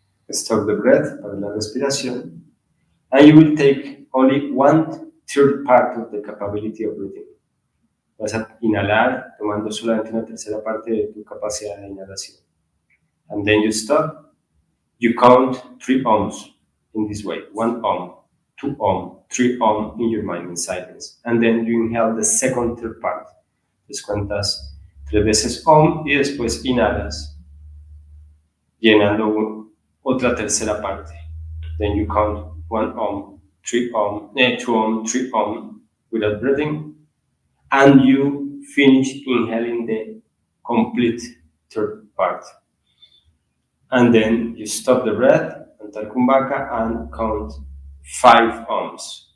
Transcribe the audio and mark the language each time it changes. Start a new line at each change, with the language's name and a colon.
English: Stop the breath
Spanish: para la respiración.
English: And you will take only 1/3 part of the capability of breathing.
Spanish: Vas a inhalar tomando solamente una tercera parte de tu capacidad de inhalación.
English: And then you stop. You count 3 ohms in this way. 1 ohm, 2 ohm, 3 ohm in your mind in silence. And then you inhale the second third part.
Spanish: Entonces cuentas 3 veces ohm y después inhalas llenando otra tercera parte.
English: Then you count 1 ohm, 3 ohm, 2 ohm, 3 ohm without breathing. And you finish inhaling the complete third part. And then you stop the breath, Antarkumbhaka, and count 5 ohms.